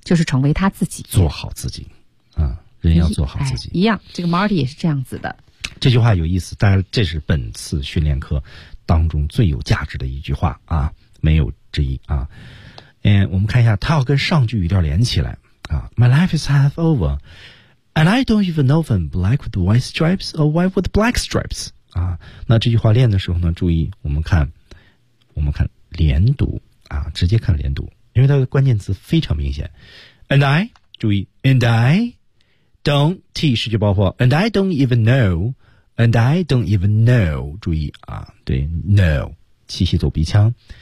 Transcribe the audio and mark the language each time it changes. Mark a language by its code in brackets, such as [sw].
[zh] 就是成为他自己，做好自己，啊，人要做好自己。一样，这个 Marty 也是这样子的。这句话有意思，但是这是本次训练课当中最有价值的一句话啊，没有之一啊。嗯，我们看一下，他要跟上句语调连起来啊。 [en] My life is half over, and I don't even know if I'm black with white stripes or white with black stripes。 [zh] 啊，那这句话练的时候呢，注意我们看连读。啊，直接看连读，因为它的关键词非常明显。 And I， 注意 ， [en] And I don't， [zh] 是句爆破。 [en] And I don't even know， [zh] And I don't even know， 注意啊，对 ，know， 气息走鼻腔。